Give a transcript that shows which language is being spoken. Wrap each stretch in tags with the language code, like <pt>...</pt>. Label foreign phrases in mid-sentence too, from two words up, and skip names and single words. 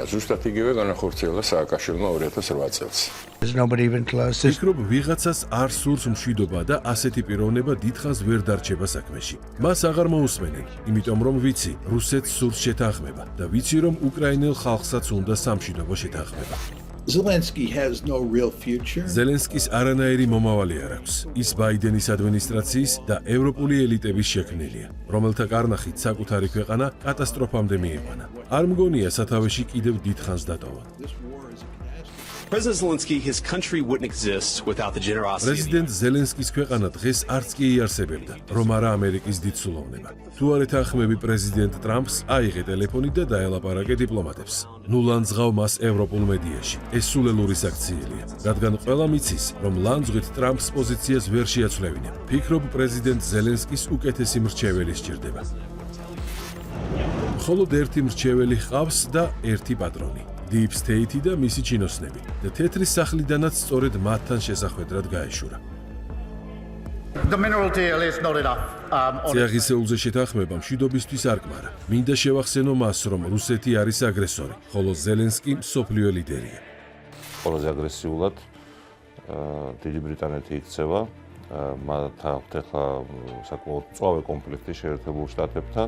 <ka>ზუსტად იგივე განახორციელა სააკაშვილმა 2008 წელს. ფიქრობ, ვიღაცას არ სურს მშვიდობა და ასეთი პიროვნება დიდხანს ვერ დარჩება საქმეში. მას აღარ მოусმენენ, იმიტომ რომ ვიცი, რუსეთს სურს შეთანხმება და ვიცი, რომ უკრაინელ ხალხსაც უნდა სამშვიდობო შეთანხმება.</ka> <en>Zelensky has no real future.</en> <ka>ზელენსკის არანაირი მომავალი არ აქვს. ის ბაიდენის ადმინისტრაციის და ევროპული ელიტების შექმნილია, რომელთა კარნახით საკუთარი ქვეყანა კატასტროფამდე მიიყვანა. არ მგონია სათავეში კიდევ დიდხანს დატოვა.</ka> <en>President Zelensky, his country wouldn't exist without the generosity.</en> <ka>პრეზიდენტ ზელენსკის ქვეყანა დღეს არც კი იარსებებდა, რომ არა ამერიკის დიდსულოვნება. თუ არ ეთანხმები პრეზიდენტ ტრამპს, აიღე ტელეფონი და დაელაპარაკე დიპლომატებს. ნუ ლანძღავ მას ევროპულ მედიაში. ეს სულელური საქციელია, რადგან ყველამ იცის, რომ ლანძღვით ტრამპს პოზიციას ვერ შეაცვლევინებ. ფიქრობ, პრეზიდენტ ზელენსკის უკეთესი მრჩეველი სჭირდება. მხოლოდ ერთი მრჩეველი ჰყავს და ერთი პატრონი.</ka> <en>Deep State</en> <ka>და მისი ჩინოსნები და თეთრის სახლიდანაც სწორედ მათთან შესახვედრად გაეშურა.</ka> <en>The mineral deal is not enough.</en> <ka>წიაღისეულზე შეთანხმება მშვიდობისთვის არ კმარა. მინდა შევახსენო მას, რომ რუსეთი არის აგრესორი, ხოლო ზელენსკი მსოფლიო ლიდერია. ყველაზე აგრესიულად დიდი ბრიტანეთი იქცევა, მათ აქვთ ახლა საკმაოდ მწვავე კონფლიქტი შეერთებულ შტატებთან.</ka>